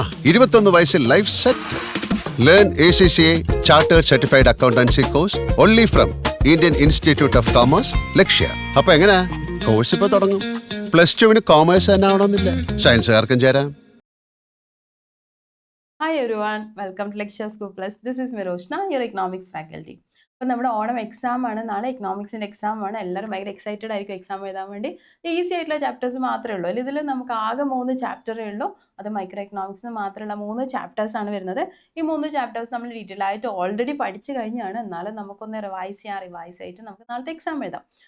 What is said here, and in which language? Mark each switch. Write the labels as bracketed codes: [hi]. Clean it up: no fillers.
[ml] 21 വയസ്സിൽ life set. [en] Learn ACCA chartered certified accountancy course only from Indian institute of commerce, Lakshya. [ml] അപ്പൊ എങ്ങനെയാ? Course ഇപ്പൊ തുടങ്ങും. +2 കോമേഴ്സ് തന്നെ ആവണമെന്നില്ല, സയൻസുകാർക്കും ചേരാം. [en] Hi everyone, welcome to Lecture School Plus. This is Miroshna, your economics faculty. [ml] അപ്പോൾ നമ്മുടെ ഓണം എക്സാം ആണ്, നാളെ എക്കണോമിക്സിൻ്റെ എക്സാം ആണ്. എല്ലാവരും ഭയങ്കര എക്സൈറ്റഡ് ആയിരിക്കും എക്സാം എഴുതാൻ വേണ്ടി. ഈസി ആയിട്ടുള്ള ചാപ്റ്റേഴ്സ് മാത്രമേ ഉള്ളൂ. ഇതിൽ നമുക്ക് ആകെ 3 ചാപ്റ്ററേ ഉള്ളൂ. അത് മൈക്രോ എക്കണോമിക്സിന് മാത്രമുള്ള 3 ചാപ്റ്റേഴ്സ് ആണ് വരുന്നത്. ഈ 3 ചാപ്റ്റേഴ്സ് നമ്മൾ ഡീറ്റെയിൽ ആയിട്ട് ഓൾറെഡി പഠിച്ചു കഴിഞ്ഞാണ്. എന്നാലും നമുക്കൊന്ന് റിവൈസ് ആയിട്ട് നമുക്ക് നാളത്തെ എക്സാം എഴുതാം.